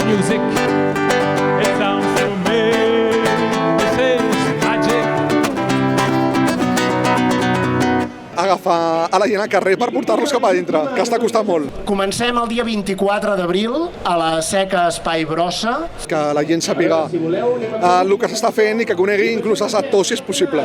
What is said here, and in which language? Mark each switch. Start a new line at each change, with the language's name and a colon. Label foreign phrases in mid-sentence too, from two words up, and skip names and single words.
English: music. It sounds to me, this is magic.
Catalan: Agafar a la gent al carrer per portar-los cap a dintre, que està costant molt. Comencem el dia 24 d'abril a la Seca Espai Brossa. Que la gent sàpiga el que s'està fent i que conegui inclús els actors si és possible.